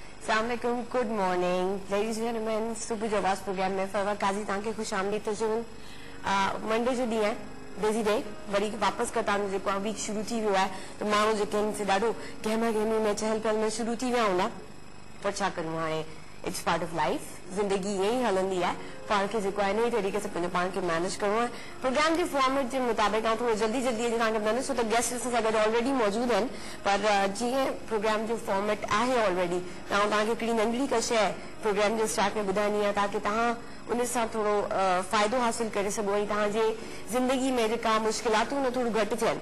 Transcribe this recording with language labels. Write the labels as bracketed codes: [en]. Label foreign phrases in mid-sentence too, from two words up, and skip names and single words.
[en] अस्सलामुअलैकुम, good morning ladies and gentleman. [sd] सुबह जो आवाज़ प्रोग्राम में फरवा काजी तव्हांखे खुश आमदीद तो चऊं। मंडे जो ॾींहुं आहे, [en] busy day, [sd] वरी वापसि खां तव्हांजो जेको आहे वीक शुरू थी वियो आहे, त माण्हू जेके आहिनि से ॾाढो गहमा गहमी में चहल पहल में शुरू थी विया हूंदा, पर छा करूं हाणे, [en] it's part of life, [sd] ज़िंदगी ईअं ई हलंदी आहे। पाण खे जेको आहे इन ई तरीक़े सां पंहिंजो पाण खे मैनेज करिणो आहे। प्रोग्राम जे फॉर्मेट जे मुताबिक़ ऐं थोरो जल्दी जल्दी तव्हांखे ॿुधाईंदसि, छो त गेस्ट असां सां गॾु ऑलरेडी मौजूदु आहिनि, पर जीअं प्रोग्राम जो फॉर्मेट आहे ऑलरेडी, त तव्हांखे हिकिड़ी नंढड़ी का शइ प्रोग्राम जे स्टार्ट में ॿुधाइणी आहे, ताकी तव्हां उन सां थोरो फ़ाइदो हासिल करे सघो ऐं तव्हांजे ज़िंदगी में जेका मुश्किलातूं न थोरो घटि थियनि।